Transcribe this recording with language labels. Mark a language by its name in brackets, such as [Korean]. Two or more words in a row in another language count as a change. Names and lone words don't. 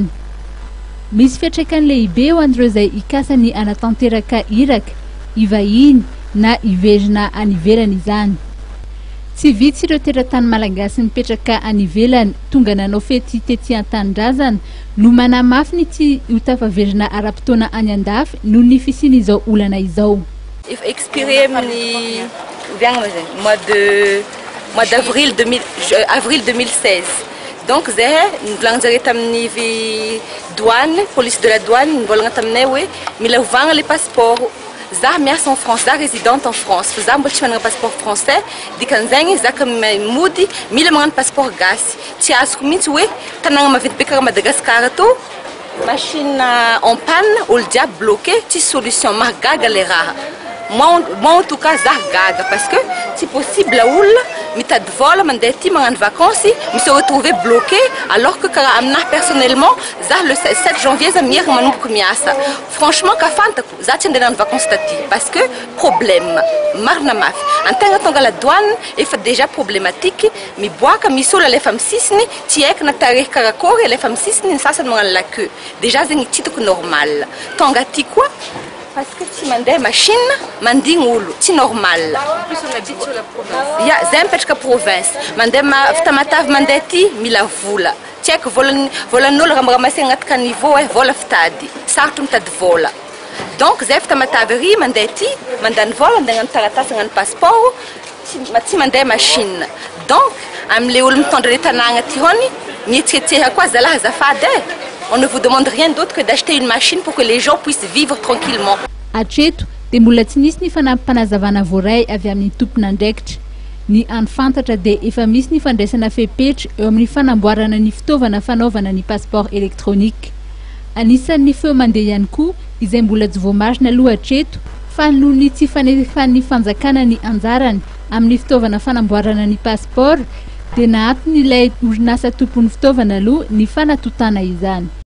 [Malagasy] Misy fiantraikany lehibe ho an'ireo izay hikasa ny anatanteraka iraka, ivahiny na hiverina any ivelany izany. Tsy vitsy ireo teratany malagasy mipetraka any ivelany tonga nanao fety tety an-tanindrazana no manamafy ny tsy ho tafaverina ara-potoana any andafy noho ny fisian'izao olana izao. [French] Expiré amin'ny mois d'avril avril 2016. [Malagasy] Donc zay nivolagninjare tamin'ny douane, [French] police de la douane [Malagasy] nivolagna taminay hoe mila ovagna [French] le passeport. [Malagasy] Zah miasa [French] en France, [Malagasy] zah [French] résidente en France. [Malagasy] Fa zah mbola tsy manana [French] passeport français, [Malagasy] dikan'izagny zah ka mody mila magnano passeport gasy. Tsy azoko mihitsy hoe tanàgna maventy be karaha Madagascar ato, [French] machine en panne, [Malagasy] olo jiaby bloqué, tsy solution, mahagaga le raha. [French] Moi en tout cas [Malagasy] zah gaga [French] parce que c'est possible [Malagasy] olo mitady vola mandeha aty magnano [French] vacances me se retrouver bloqué alors que [Malagasy] karaha aminahy [French] personnellement zah le 7 janvier [Malagasy] zah miherigna manomboka miasa. Franchement ka fantako zah tsy andeha nagnano vacances taty [French] parce que problème [Malagasy] marina mafy antegna tonga [French] la douane [Malagasy] efa [French] déjà problématique [Malagasy] miboaka misy olo alefa amin'ny sisiny tsy haiko na tarehy karakory alefa amin'ny sisiny ny sasany magnano [French] la queue déjà [Malagasy] zegny tsy hitako normal tonga aty koa [French] parce que tu [Malagasy] mandeha machine mandigny olo tsy normal. [French] En plus on habite sur la province. [Malagasy] Ya zay mipetraka province mandeha fitamatavy mandeha aty mila vola tsy haiko volan'olo raha agnaty caniveau vola fitady sarotro mitady vola. Donc zay fitamatavy ry mandeha aty mandany vola mandeha agnano taratasy agnano passeport tsy mandeha machine. [French] Donc [Malagasy] am'le olo mitondra le tanàgna aty hony mietsiketseha koa zalahy azafady [French] on ne vous demande rien d'autre que d'acheter une machine pour que les gens puissent vivre tranquillement. [Malagasy] Hatreto dia mbola tsy nisy ny fanampanazavana voaray avy amin'ny tompon'andraikitra. Ny anfantatra dia efa misy ny fandraisana fepetra eo amin'ny fanamboarana ny fitaovana fanaovana ny [French] passeport électronique. [Malagasy] Anisan'ny feo mandeha ihany koa izay mbola tsy voamarina aloha hatreto fa noho ny tsy fanefan'ny fanjakana ny anjarany amin'ny fitaovana fanamboarana ny passeport dia nahaton'ilay orinasa tompon'ny fitaovana aloha ny fanatotana izany.